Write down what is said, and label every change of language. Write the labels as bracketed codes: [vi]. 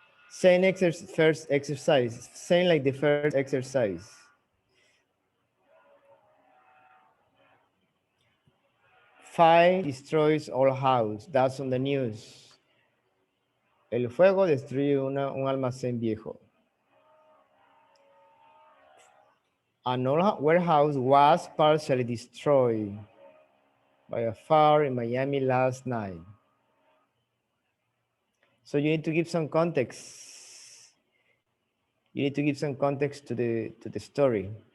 [en] Same first exercise, same like the first exercise. Fire destroys all house. That's on the news. [es] El fuego destruye un almacén viejo. [en] An old warehouse was partially destroyed by a fire in Miami last night. So you need to give some context. You need to give some context to the story.